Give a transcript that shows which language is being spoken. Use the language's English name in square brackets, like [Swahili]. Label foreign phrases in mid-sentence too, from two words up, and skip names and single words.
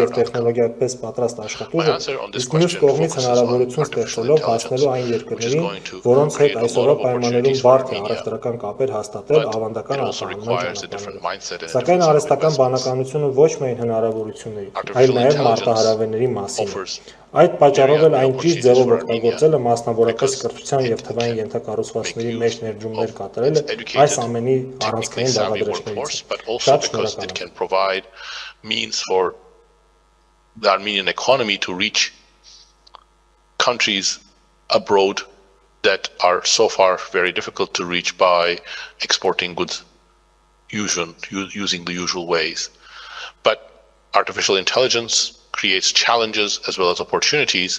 [Armenian] եւ տեխնոլոգիապես պատրաստ աշխատուժը, իսկ մյուս կողմից հնարավորություն ստեղծելով հասնելու այն երկրներին, որոնց հետ այսօրվա պայմաններում բարդ է առևտրական կապեր հաստատել ավանդական արտահանման ճանապարհներով։ Սակայն արհեստական բանականությունը ոչ միայն հնարավորությունների, այլ նաեւ մարտահրավերների մասին է։ Այդ պատճառով էլ այն ճիշտ ձևով օգտագործելը, մասնավորապես կրթության եւ թվային ենթակառուցվածքների մեջ ներդրումներ կատարելը այս ամենի առանցքային բաղադրիչներից է։ Շատ շնորհակալ [English] means for the Armenian economy to reach countries abroad that are so far very difficult to reach by exporting goods using the usual ways. But artificial intelligence creates challenges as well as opportunities.